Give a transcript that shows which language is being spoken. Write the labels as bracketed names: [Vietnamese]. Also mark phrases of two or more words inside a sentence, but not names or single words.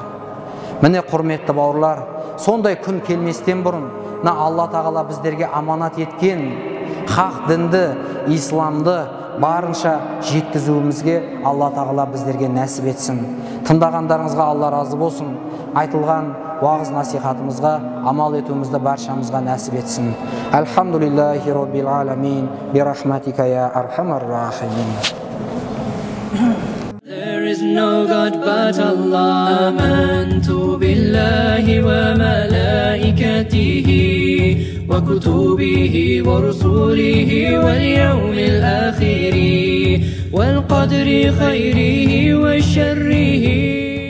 [Kazakh] Міне құрметті бауырлар, сондай күн келместен бұрын Алла тағала біздерге аманат еткен хақ дінді, исламды барынша жеткізуімізге Алла тағала біздерге нәсіп етсін. Тыңдағандарыңызға Алла разы болсын. Айтылған уағыз насихатымызға амал етуімізді баршамызға нәсіп етсін. [Arabic] الحمد لله رب العالمين برحمتك يا أرحم الراحمين. [English] There is no God but Allah. [Arabic] آمنت بالله وملائكته وكتبه ورسله واليوم الآخر والقدر خيره وشره.